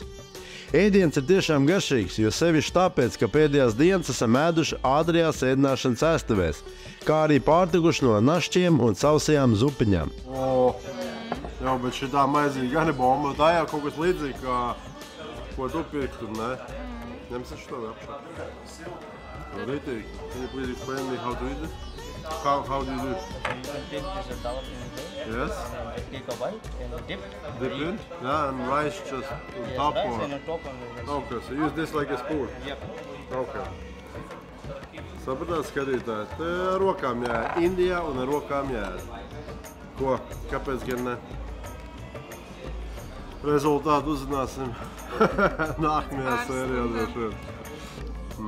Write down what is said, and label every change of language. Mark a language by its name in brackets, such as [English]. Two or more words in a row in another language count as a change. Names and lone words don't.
[Latvian] Ēdiens ir tiešām garšīgs, jo sevišķi tāpēc, ka pēdējās dienas esam ēduši ātrajās ēdināšanas ēstuvēs, kā arī pārtikuši no našķiem un sausajām zupiņām. Jā, bet šitā maizīga gan ir bomba. Tā jau kaut kas līdzīgi, kā ko tu pirktu, ne? Ņemsim šo apšā. Rītīgi. [English] Can you please explain me how to eat it? How do you do it? You can take this dal in there. Yes. And take a bite and dip. Dip in? Yeah, and rice just on top Rice or... and on top and Okay, so use this like a spoon? Yep. Okay. [Latvian] Sapratāt, skatītāji, te ar rokām jāēd. Indijā un ar rokām jāēd. Ko? Kāpēc gan ne? Rezultātu uzzināsim nākamajā sērijā droši vien.